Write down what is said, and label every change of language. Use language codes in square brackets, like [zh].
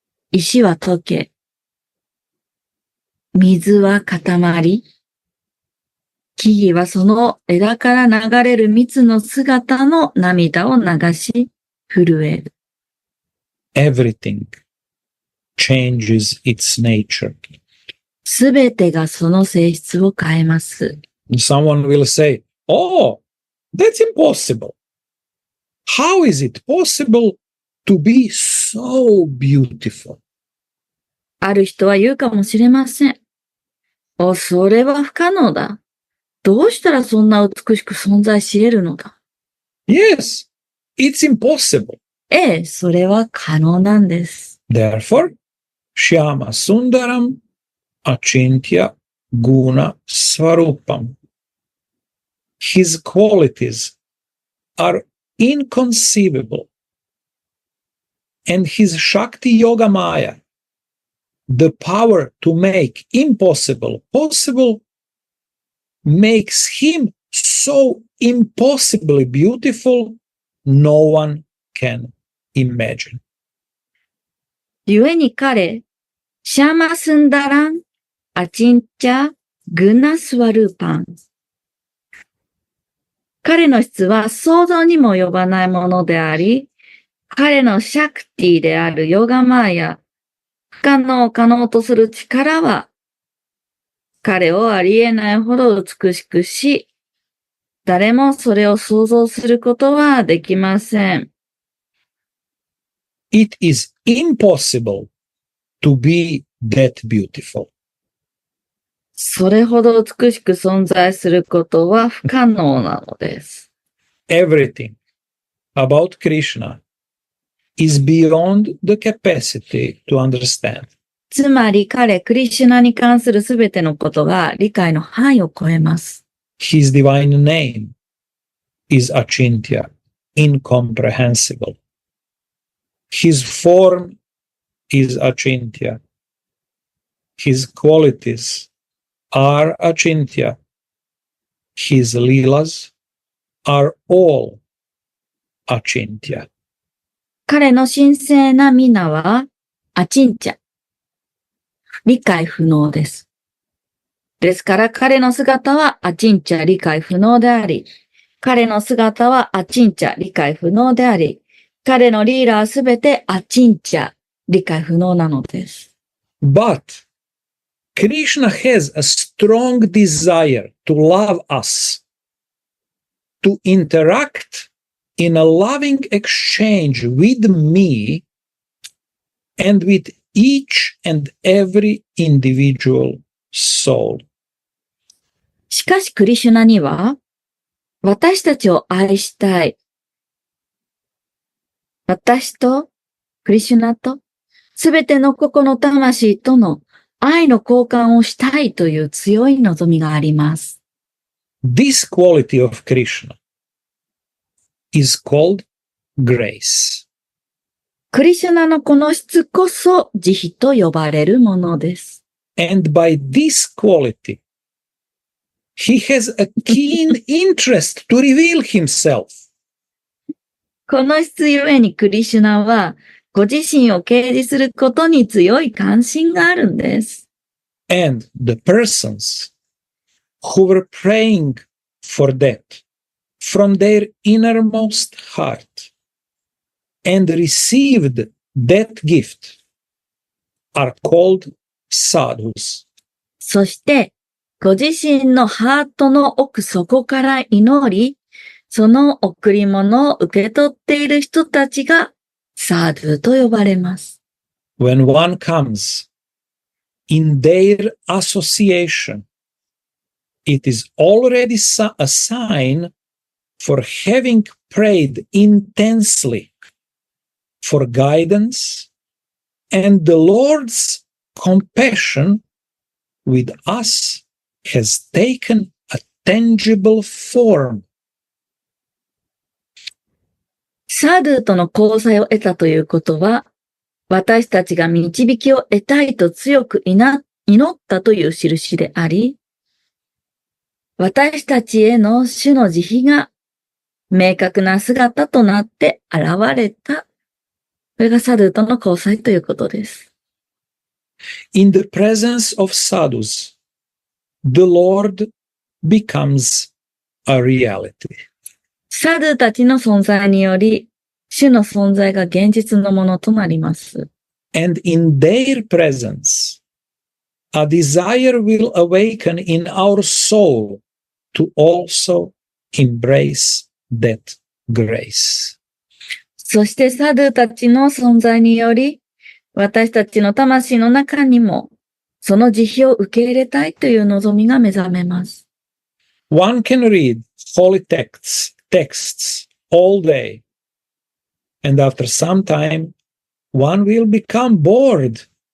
[ja] 石は溶け、水は固まり、木々はその枝から流れる蜜の姿の涙を流し、震える。 [en] Everything changes its nature. [ja] すべてがその性質を変えます。 [en] Someone will say, "Oh, that's impossible. How is it possible to be so beautiful?" [ja] ある人は言うかもしれません。それは不可能だ。どうしたらそんな美しく存在し得るのだ。 [en] Yes, it's impossible. [ja] ええ、それは可能なんです。 [en] Therefore, [sa] Shyama Sundaram Achintya Guna Svarupam. [en] His qualities are inconceivable. And his Shakti Yoga Maya, the power to make impossible possible, makes him so impossibly beautiful, no one can imagine. [ja] 故に彼、シャーマスンダラン、アチンチャ、グナスワルーパン。彼の質は想像にも及ばないものであり、彼のシャクティであるヨガマーや不可能を可能とする力は、彼をありえないほど美しくし、誰もそれを想像することはできません。 [en] It is impossible to be that beautiful. [ja] それほど美しく存在することは不可能なのです。 [en] Everything about Krishna is beyond the capacity to understand. [ja] つまり彼、クリシュナに関するすべてのことが理解の範囲を超えます。 [en] His divine name is Achintya, incomprehensible. His form is Achintya. His qualities are Achintya. His leelas are all Achintya. [ja] 彼の神聖な皆は、アチンチャ。理解不能です。ですから彼の姿はアチンチャ理解不能であり、彼の姿はアチンチャ理解不能であり、彼のリーダーはすべてアチンチャ理解不能なのです。 [en] But Krishna has a strong desire to love us, to interact in a loving exchange with me and with each and every individual soul. [ja] しかしクリシュナには、私たちを愛したい。私と、クリシュナと、すべての個々の魂との愛の交換をしたいという強い望みがあります。 [en] This quality of Krishna is called grace. [ja] クリシュナのこの質こそ慈悲と呼ばれるものです。 [en] And by this quality, he has a keen interest to reveal himself. [ja] この質ゆえにクリシュナは、ご自身を掲示することに強い関心があるんです。 [en] And the persons who were praying for that from their innermost heart and received that gift are called sadhus. [ja] そして、ご自身のハートの奥底から祈り、その贈り物を受け取っている人たちがサードゥと呼ばれます。 [en] When one comes in their association, it is already a sign for having prayed intensely for guidance And the Lord's compassion with us has taken a tangible form. [ja] サドゥとの交際を得たということは、私たちが導きを得たいと強く祈ったという印であり、私たちへの主の慈悲が明確な姿となって現れた。これがサドゥとの交際ということです。 [en] In the presence of sadhus, the Lord becomes a reality. [ja] サドゥたちの存在により、主の存在が現実のものとなります。 [en] And in their presence, a desire will awaken in our soul to also embrace that grace. [ja] そしてサドゥたちの存在により、私たちの魂の中にも、その慈悲を受け入れたいという望みが目覚めます。 [en] One can read holy texts all day, and after some time, one will become bored.